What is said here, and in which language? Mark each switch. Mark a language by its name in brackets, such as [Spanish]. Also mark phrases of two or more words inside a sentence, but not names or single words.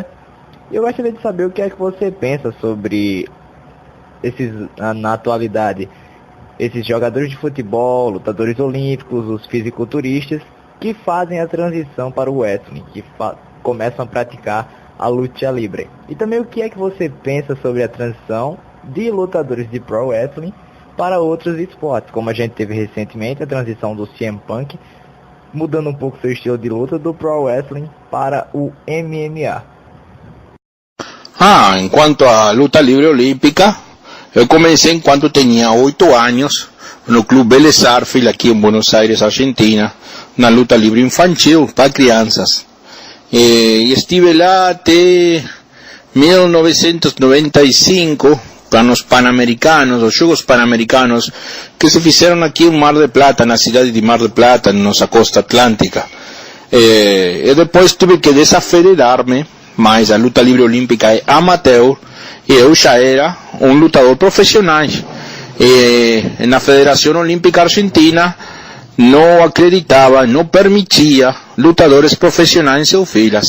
[Portuguese] E eu gostaria de saber o que é que você pensa sobre na atualidade, esses jogadores de futebol, lutadores olímpicos, os fisiculturistas, que fazem a transição para o wrestling, que começam a praticar a luta livre. E também o que é que você pensa sobre a transição de lutadores de [English] pro wrestling [Portuguese] para outros esportes, como a gente teve recentemente a transição do CM Punk, mudando um pouco seu estilo de luta do [English] pro wrestling [Portuguese] para o MMA. [Spanish] En cuanto a luta libre olímpica, yo comencé cuando tenía 8 años no Club Vélez Sarsfield aquí en Buenos Aires, Argentina, una luta libre infantil [Portuguese] para crianças. [Spanish] Y estuve [Portuguese] lá até [Spanish] 1995 para los Panamericanos, los Juegos Panamericanos, que se hicieron aquí en Mar del Plata, en la ciudad de Mar del Plata, en nuestra costa atlántica. Y después tuve que desafederarme, [Portuguese] mas a luta libre olímpica é amateur, e eu já era um lutador profissional. Na Federação Olímpica Argentina não acreditava, não permitia lutadores profissionais em seus filas.